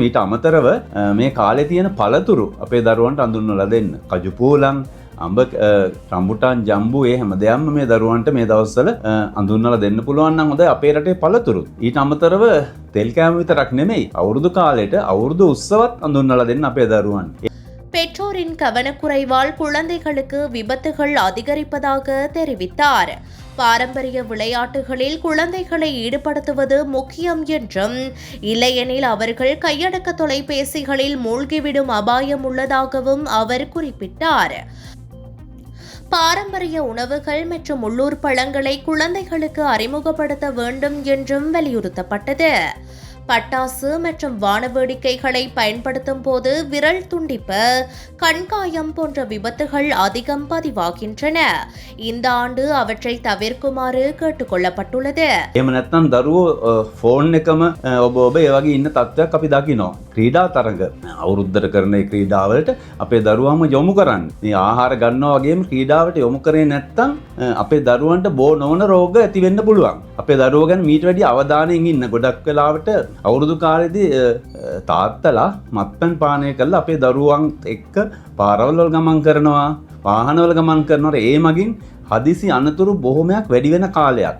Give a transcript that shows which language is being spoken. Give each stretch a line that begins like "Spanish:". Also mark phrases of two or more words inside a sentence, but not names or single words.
Sinhala: ඊට අමතරව මේ කාලේ තියෙන පළතුරු අපේ දරුවන්ට අඳුන්වලා දෙන්න. කජු පෝලං, අඹ, රම්බුටාන්, ජම්බු ඒ හැම දෙයක්ම මේ දරුවන්ට මේ දවස්වල අඳුන්වලා දෙන්න පුළුවන් නම් හොඳයි. අපේ රටේ පළතුරු. ඊට අමතරව තෙල් කෑම විතරක් නෙමෙයි, අවුරුදු කාලෙට අවුරුදු උත්සවත් අඳුන්වලා දෙන්න අපේ දරුවන්.
Tamil: பெற்றோரின் கவனக்குறைவால் குழந்தைகளுக்கு விபத்துகள் அதிகரிப்பதாக தெரிவித்தார். பாரம்பரிய விளையாட்டுகளில் குழந்தைகளை ஈடுபடுத்துவது முக்கியம் என்றும், இல்லையெனில் அவர்கள் கையடக்க தொலைபேசிகளில் மூழ்கிவிடும் அபாயம் உள்ளதாகவும் அவர் குறிப்பிட்டார். பாரம்பரிய உணவுகள் மற்றும் உள்ளூர் பழங்களை குழந்தைகளுக்கு அறிமுகப்படுத்த வேண்டும் என்றும் வலியுறுத்தப்பட்டது. பட்டாசு மற்றும் வானவேடிக்கைகளை பயன்படுத்தும் போது விரல் துண்டிப்பு, கண்காயம் போன்ற விபத்துகள் அதிகம் பதிவாகின்றன. இந்த ஆண்டு அவற்றை தவிர்க்குமாறு கேட்டுக் கொள்ளப்பட்டுள்ளது.
Sinhala: එහෙම නැත්නම් දරුවෝ ෆෝන් එකම ඔබ ඒ වගේ ඉන්න තත්ත්වයක් අපි දකිනවා. ක්‍රීඩා තරඟ අවුරුද්දට කරන ඒ ක්‍රීඩාවලට අපේ දරුවන්ම යොමු කරන්න. මේ ආහාර ගන්නවා වගේම ක්‍රීඩාවට යොමු කරේ නැත්නම් අපේ දරුවන්ට බෝ නොවන රෝග ඇති වෙන්න පුළුවන්. අපේ දරුවෝ ගැන මීට වැඩි අවධානයෙන් ඉන්න. ගොඩක් වෙලාවට අවුරුදු කාලෙදී තාත්තලා මත්පැන් පානය කරලා අපේ දරුවන් එක්ක පාරවල් වල ගමන් කරනවා, වාහනවල ගමන් කරනකොට ඒ මගින් හදිසි අනතුරු බොහොමයක් වැඩි වෙන කාලයක්.